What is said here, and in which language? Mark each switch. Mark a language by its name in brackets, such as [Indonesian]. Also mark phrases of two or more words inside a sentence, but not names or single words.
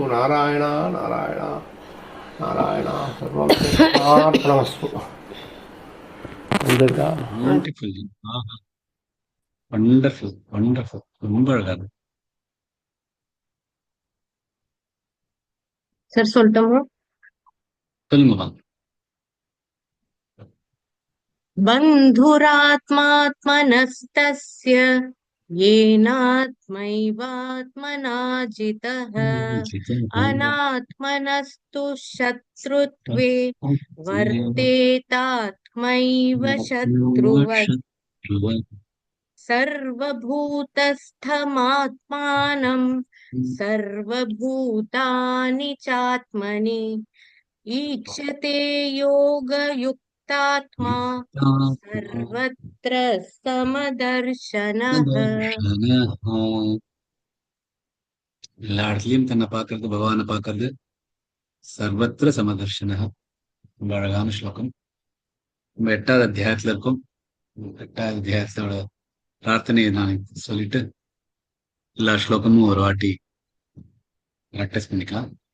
[Sanskrit] नारायण नारायण नारायण सर्वं कृष्णार्पणमस्तु। [English] Wonderful, wonderful. [Tamil] ரொம்ப அழகா இருக்கு. சார் சொல்லட்டுமா? சொல்லுங்க. [Sanskrit] बन्धुरात्मात्मनस्तस्य येनात्मैवात्मना जितः अनात्मनस्तु शत्रुत्वे वर्तेतात्मैव शत्रुवत् सर्वभूतस्थमात्मानं सर्वभूतानि चात्मनि ईक्षते योगयुक्तात्मा सर्वत्र समदर्शनः. [Tamil] எல்லா இடத்துலயும் தன்னை பார்க்கறது, பகவானை பார்க்கறது. [Sanskrit] सर्वत्र समदर्शनः. [Tamil] ரொம்ப அழகான ஸ்லோகம். நம்ம 8வது அத்தியாயத்துல இருக்கும். 8வது அத்தியாயத்தோட பிரார்த்தனையை நான் சொல்லிட்டு எல்லா ஸ்லோகமும் ஒரு வாட்டி பிராக்டிஸ் பண்ணிக்கலாம்.